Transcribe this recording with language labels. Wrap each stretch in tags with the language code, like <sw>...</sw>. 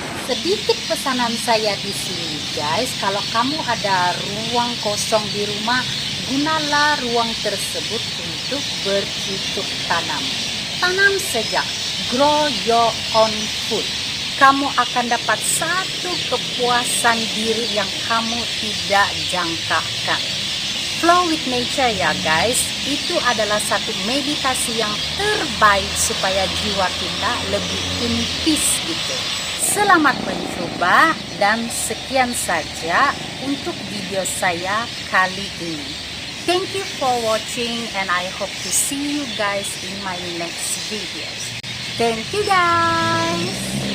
<ms>Sedikit pesanan saya di sini guys, kalau kamu ada ruang kosong di rumah, gunalah ruang tersebut untuk bercocok tanam. Tanam saja,</ms> <en>grow your own food.</en> <ms>Kamu akan dapat satu kepuasan diri yang kamu tidak jangkakan.</ms> <en>Flow with nature</en> <ms>ya guys, itu adalah satu meditasi yang terbaik supaya jiwa kita lebih</ms> <en>in peace</en> <ms>gitu. Selamat mencoba dan sekian saja untuk video saya kali ini.</ms> <en>Thank you for watching and I hope to see you guys in my next videos. Thank you guys.</en>